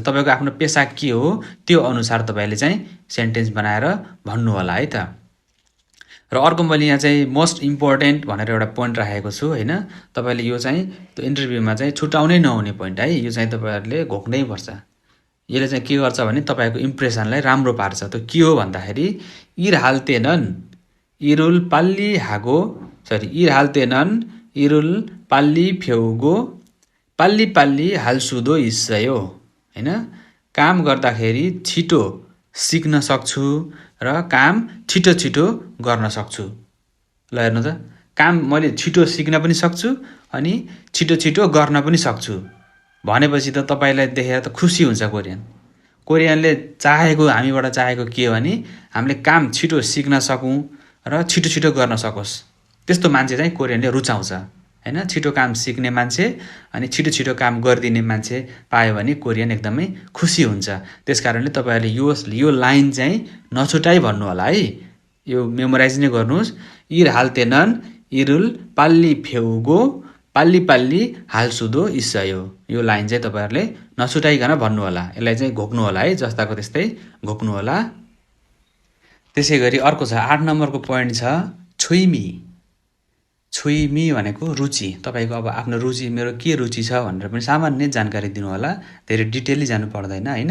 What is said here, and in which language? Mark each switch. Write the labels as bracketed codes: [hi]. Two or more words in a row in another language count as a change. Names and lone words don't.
[ne] तपाईँको आफ्नो पेसा के हो त्यो अनुसार तपाईँले चाहिँ सेन्टेन्स बनाएर भन्नु होला है त। र अर्को मैले यहाँ चाहिँ [en] most important [ne] भनेर एउटा पोइन्ट राखेको छु होइन। तपाईँले यो चाहिँ त्यो इन्टरभ्यूमा चाहिँ छुटाउनै नहुने पोइन्ट है। यो चाहिँ तपाईँहरूले घोक्नै पर्छ। यसले चाहिँ के गर्छ भने तपाईँको इम्प्रेसनलाई राम्रो पार्छ। त्यो के हो भन्दाखेरि [ko] 일 할 때는 일을 빨리 하고 일 할 때는 일을 빨리 배우고 빨리 빨리 할 수도 있어요 होइन। [ne] काम गर्दाखेरि छिटो सिक्न सक्छु र काम छिटो छिटो गर्न सक्छु। ल हेर्नु त, काम मैले छिटो सिक्न पनि सक्छु अनि छिटो छिटो गर्न पनि सक्छु भनेपछि त तपाईँलाई देखेर त खुसी हुन्छ कोरियनले चाहेको हामीबाट चाहेको के हो भने हामीले काम छिटो सिक्न सकौँ र छिटो छिटो गर्न सकोस्। त्यस्तो मान्छे चाहिँ कोरियनले रुचाउँछ होइन। छिटो काम सिक्ने मान्छे अनि छिटो छिटो काम गरिदिने मान्छे पायो भने कोरियन एकदमै खुसी हुन्छ। त्यस कारणले तपाईँहरूले यो लाइन चाहिँ नछुटाइ भन्नु होला है। यो मेमोराइज नै गर्नुहोस्। [ko] 일 할 때는 일을 빨리 배우고 빨리 빨리 할 수도 있어요. [ne] यो लाइन चाहिँ तपाईँहरूले नछुटाइकन भन्नु होला। यसलाई चाहिँ घोक्नु होला है, जस्ताको त्यस्तै घोक्नु होला। त्यसै गरी अर्को छ 8 नम्बरको पोइन्ट छ छुइमी। छुइमी भनेको रुचि। तपाईँको अब आफ्नो रुचि मेरो के रुचि छ भनेर पनि सामान्य जानकारी दिनु होला, धेरै डिटेलली जानु पर्दैन होइन।